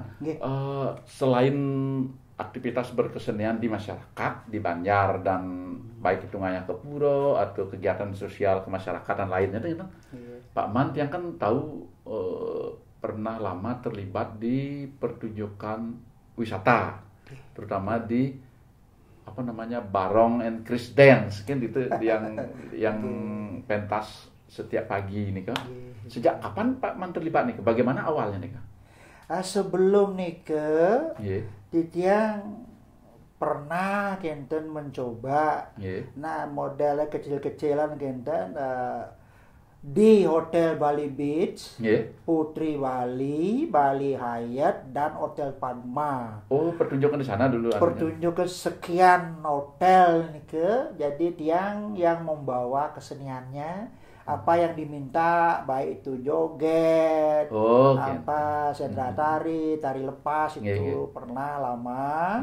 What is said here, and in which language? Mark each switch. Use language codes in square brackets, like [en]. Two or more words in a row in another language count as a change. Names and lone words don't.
[id] Selain aktivitas berkesenian di masyarakat di Banjar dan baik itu ngayah ke pura atau kegiatan sosial kemasyarakatan lainnya itu, Pak Man yang kan tahu pernah lama terlibat di pertunjukan wisata, terutama di Barong and Chris Dance kan itu yang pentas setiap pagi nih kan. Sejak kapan Pak Man terlibat nih? Bagaimana awalnya nih kan? Sebelum nikah, Titiang pernah kenten mencoba, nah modelnya kecil-kecilan kenten di Hotel Bali Beach, Putri Bali, Bali Hyatt, dan Hotel Padma. Oh, pertunjukan di sana dulu. Pertunjukan sekian hotel nih ke, jadi tiang yang membawa keseniannya, apa yang diminta, baik itu joget, sendera tari lepas itu pernah lama.